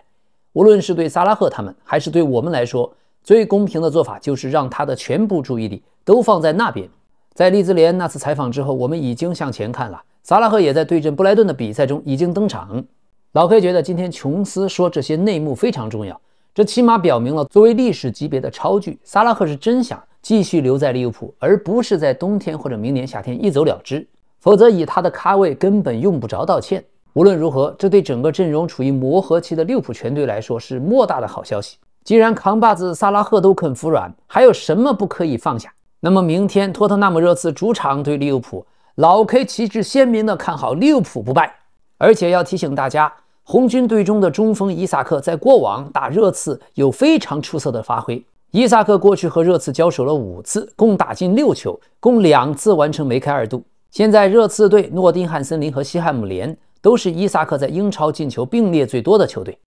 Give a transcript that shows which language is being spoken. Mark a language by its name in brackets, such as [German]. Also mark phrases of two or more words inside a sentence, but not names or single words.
[Chinese] 無論是對薩拉赫他們，還是對我們來說，最公平的做法就是讓他的全部注意力都放在那邊。” 在利茲聯那次採訪之後，我們已經向前看了。薩拉赫也在對陣布萊頓的比賽中已經登場。老 K 覺得今天瓊斯說這些內幕非常重要，這起碼表明了作為歷史級別的超巨，薩拉赫是真想繼續留在利物浦，而不是在冬天或者明年夏天一走了之。否則以他的咖位根本用不着道歉。無論如何，這對整個陣容處於磨合期的利物浦全隊來說是莫大的好消息。既然扛把子薩拉赫都肯服軟，還有什麼不可以放下？那麼明天托特納姆熱刺主場對利物浦，老 K 旗帜鮮明地看好利物浦不敗。而且要提醒大家，紅軍隊中的中鋒伊薩克在過往打熱刺有非常出色的發揮。伊薩克過去和熱刺交手了5次，共打進6球，共2次完成梅開二度。现在热刺队、諾丁漢森林和西漢姆联都是伊薩克在英超進球並列最多的球隊。